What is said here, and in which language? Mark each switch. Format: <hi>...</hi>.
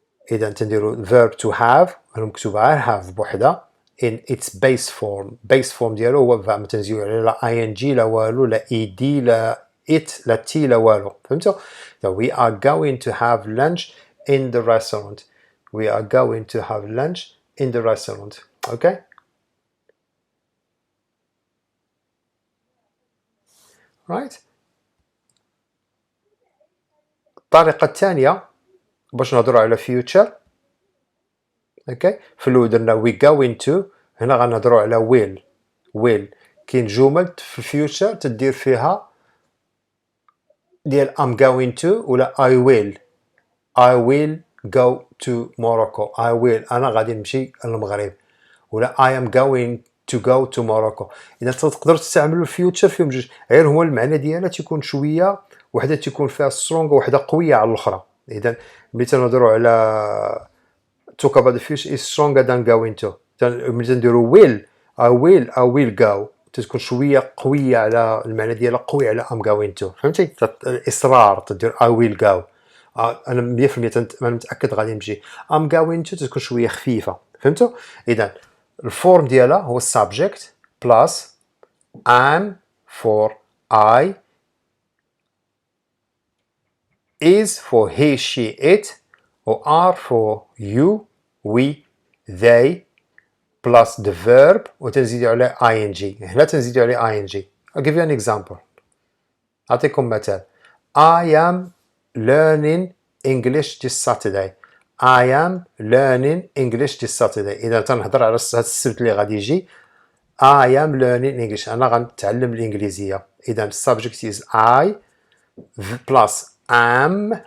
<ar>إذا تنديروا verb to have مكتوبة have بوحدة in its base form. base form ديالو هو ما تنزيو عليه لا ing لا والو لا ed لا it لا t لا والو. فهمتوا؟</ar> <en>So we are going to have lunch in the restaurant. We are going to have lunch in the restaurant. Okay? Right?</en> <ar>الطريقة الثانية باش نهضروا على future. اوكي في الاول درنا</ar> <en>we going to.</en> <ar>هنا غنهضروا على will. كاين جمل في الفيوتشر تدير فيها ديال I'm going to ولا</ar> <en>I will go to Morocco. I will</en> <ar>انا غادي نمشي للمغرب ولا</ar> <en>I am going to go to Morocco.</en> <ar>اذا تقدروا تستعملوا الفيوتشر فيهم جوج، غير هو المعنى ديالها تيكون شويه وحده تيكون فيها سترونغ وحده قويه على الاخرى. اذا ملي تنهضروا على</ar> <en>talk about the future is stronger than going to.</en> <ar>ملي تنديروا will</ar> <en>I will go</en> <ar>تكون شويه قويه على المعنى ديالها قوي على</ar> <en>I'm going to.</en> <ar>فهمتي؟ الاصرار تدير</ar> <en>I will go.</en> <ar>انا 100% انا متاكد غادي نمشي.</ar> <en>I'm going to</en> <ar>تكون شويه خفيفه. فهمتوا؟ اذا الفورم ديالها هو</ar> <en>subject plus am for I, is for he she it, or are for you we they, plus the verb</en> <ar>وتنزيدوا عليه</ar> <en>ing.</en> <ar>هنا تنزيدوا عليه ing.</ar> <en>I'll give you an example.</en> <ar>أعطيكم مثال.</ar> <en>I am learning English this Saturday. I am learning English this Saturday.</en> <ar>إذا تنهضر على هذا السبت اللي غادي يجي</ar> <en>I am learning English.</en> <ar>أنا غنتعلم الإنجليزية.</ar> <en>إذا subject is I plus am.</en>